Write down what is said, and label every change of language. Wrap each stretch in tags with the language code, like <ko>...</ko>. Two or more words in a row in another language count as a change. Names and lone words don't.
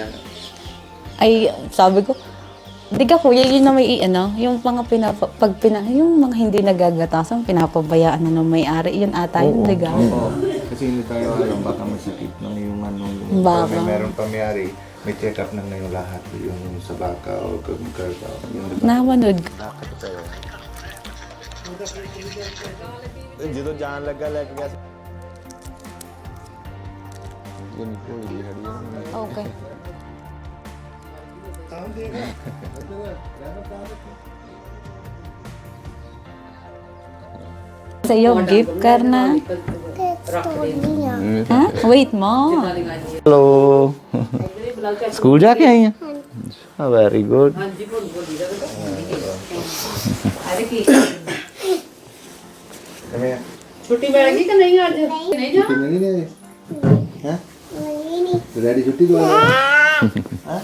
<tl>Ay, sabi ko, di ka kuya, yun na may yung mga yung mga hindi nagagatasan, pinapabayaan na ng may-ari, yun ata yun, di ka? Kasi hindi tayo alam, baka masakit ng yung ano. Baka. Pag may meron pamiyari, may check-up na ngayon lahat. Yung sa baka o karga. Yung Napanood ko.</tl> <pa>ਜਦੋਂ ਜਾਣ ਲੱਗਾ ਲੈ ਕੇ ਗਿਆ ਇਹ ਕੋਈ ਨਹੀਂ ਹੜੀ</pa> <tl>Okay. Sa iyo, gift karna. Ha? Wait mo.</tl> <hi>हेलो स्कूल जाके आई हैं</hi> <en>very good</en> <hi>छुट्टी पड़ गई कि नहीं आज नहीं जा नहीं नहीं हैं? तो डैडी छुट्टी दो हाँ?</hi>